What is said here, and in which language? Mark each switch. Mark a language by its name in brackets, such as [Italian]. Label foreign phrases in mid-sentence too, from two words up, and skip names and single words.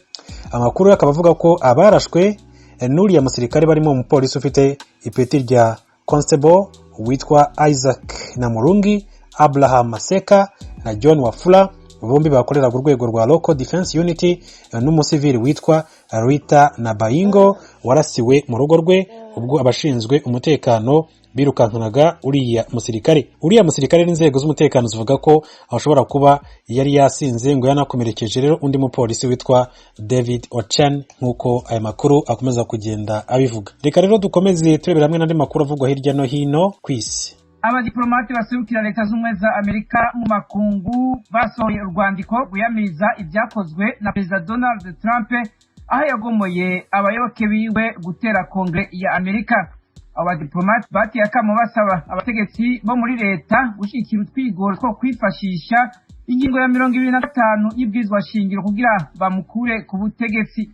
[Kinyarwanda] Amakuru akaba avuga ko abarashwe n'uriya musirikare barimo umupolisi ufite ipeti rya Constable witwa Isaac Namurungi, Abraham Maseka na John Wafula, bombi bakorera ku rwego rwa Local Defense Unity, n'umusivili witwa Rita Nabayingo warasiwe mu rugo rwe ubwo abashinzwe umutekano birukankanaga uriya musirikare. Uriya musirikare n'inzego z'umutekano zivuga ko ashobora kuba yari yasinze ngo yanakomerekeje rero undi mupolisi witwa David Ochan, nk'uko aya makuru akomeza kugenda abivuga. Reka rero dukomeze turebera hamwe n'andi makuru avugwa hirya no hino ku isi. [Rundi] Abadiplomate baserukira leta z'ubumwe za Amerika mu makungu basohoye urwandiko rwiyamiriza ibyakozwe na Perezida Donald Trump aho yagomoye abayoboke biwe gutera Kongere ya Amerika. Abadiplomate batiye akamo basaba abategetsi bo muri leta gushyigikira utwigoro two kwifashisha ingingo ya 25 y'ibwirizwa shingiro kugira bamukure ku butegetsi.